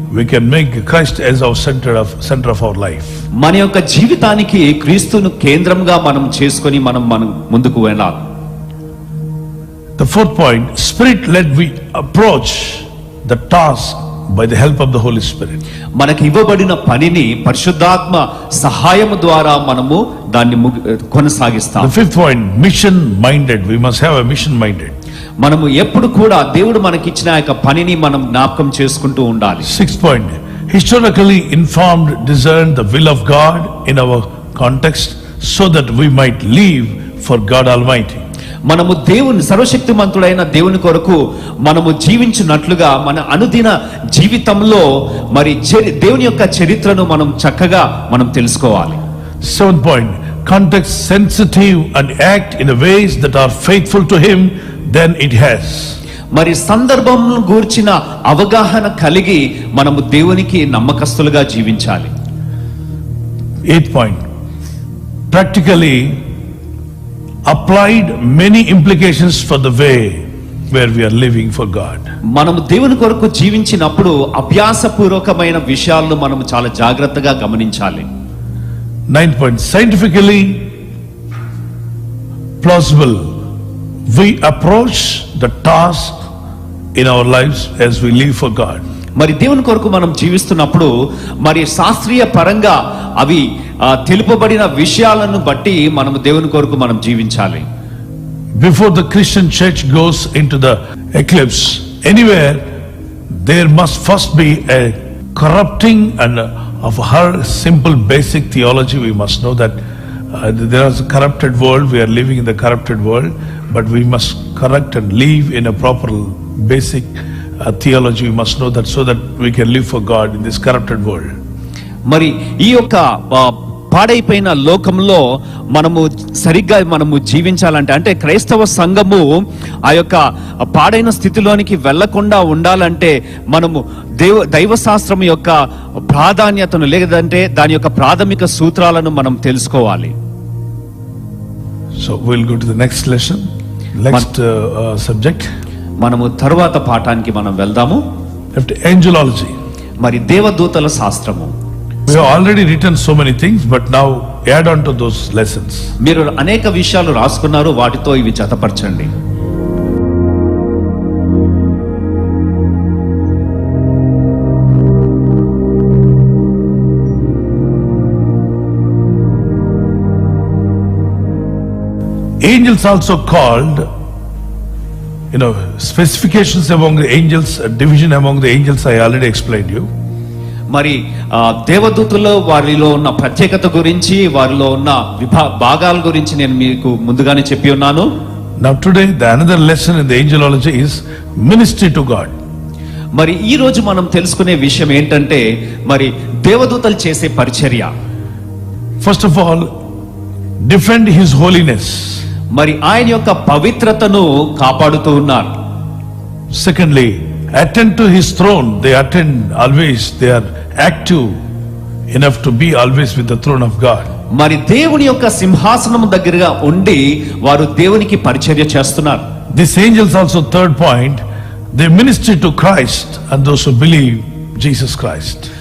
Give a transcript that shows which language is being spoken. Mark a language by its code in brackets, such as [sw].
[en] We can make Christ as our center of our life. [te] మన యొక్క జీవితానికి క్రీస్తును కేంద్రంగా మనం చేసుకొని మనం ముందుకు వెళ్ళాలి. [en] The fourth point, Spirit-led we approach the task by the help of the Holy Spirit. [te] మనకి ఇవ్వబడిన పనిని పరిశుద్ధాత్మ సహాయం ద్వారా మనము దాన్ని కొనసాగిస్తాం. [en] The fifth point, mission-minded. We must have a mission-minded. [te] మనము ఎప్పుడు కూడా దేవుడు మనకి ఇచ్చిన యొక్క పనిని మనం జ్ఞాపకం చేసుకుంటూ ఉండాలి. [en] Sixth point, historically informed, discern the will of God in our context so that we might live for God Almighty. [te] మనము దేవుని సర్వశక్తిమంతుడైన దేవుని కొరకు మనము జీవించినట్లుగా మన అనుదిన జీవితంలో మరి దేవుని యొక్క చరిత్రను మనం చక్కగా మనం తెలుసుకోవాలి. [en] Seventh point, context sensitive and act in ways that are faithful to Him, then it has. [te] మరి సందర్భంను గూర్చిన అవగాహన కలిగి మనము దేవునికి నమ్మకస్తులుగా జీవించాలి. [en] Eighth point, practically applied many implications for the way where we are living for God. [te] మనము దేవుని కొరకు జీవించినప్పుడు అభ్యాసపూర్వకమైన విషయాలను మనము చాలా జాగ్రత్తగా గమనించాలి. [en] Ninth point, scientifically plausible, we approach the task in our lives as we live for God. [te] మరి దేవుని కొరకు మనం జీవిస్తున్నప్పుడు మరి శాస్త్రీయ పరంగా అవి తెలుపబడిన విషయాలను బట్టి మనము దేవుని కొరకు మనం జీవించాలి. [en] Before the Christian church goes into the eclipse, anywhere there must first be a corrupting and of her simple basic theology. We must know that there is a corrupted world. We are living in the corrupted world, but we must correct and live in a proper basic theology, we must know that, so that we can live for God in this corrupted world. [te] మరి ఈ యొక్క పాడైపోయిన లోకంలో మనము జీవించాలంటే, అంటే క్రైస్తవ సంఘము ఆ యొక్క పాడైన స్థితిలోనికి వెళ్లకుండా ఉండాలంటే మనము దైవశాస్త్రం యొక్క ప్రాధాన్యతను, లేదంటే దాని యొక్క ప్రాథమిక సూత్రాలను మనం తెలుసుకోవాలి. [en] So we'll go to the next lesson, next subject. [te] మనము తరువాత పాఠానికి మనం వెళ్దాము. [en] Angelology. [te] మరి దేవదూతల శాస్త్రము. [en] We have already written so many things, but now add on to those lessons. [te] మీరు అనేక విషయాలు రాసుకున్నారు, వాటితో ఇవి జతపరచండి. [en] Angels also called, specifications among the angels, division among the angels, I already explained you. [te] మరి దేవదూతల్లో వారిలో ఉన్న ప్రత్యేకత గురించి, వారిలో ఉన్న భాగాల గురించి నేను మీకు ముందుగానే చెప్పి ఉన్నాను. [en] Now today the another lesson in the angelology is ministry to God. [te] మరి ఈ రోజు మనం తెలుసుకునే విషయం ఏంటంటే, మరి దేవదూతలు చేసే పరిచర్య. [en] First of all, defend his holiness. [te] మరి ఆయన యొక్క పవిత్రతను కాపాడుతూ ఉన్నారు. [en] Secondly, attend to his throne. They attend always, they are active enough to be always with the throne of God. [te] మరి దేవుని యొక్క సింహాసనం దగ్గరగా ఉండి వారు దేవునికి పరిచర్య చేస్తున్నారు. [en] These angels also, third point, they minister to Christ and those who believe Jesus Christ.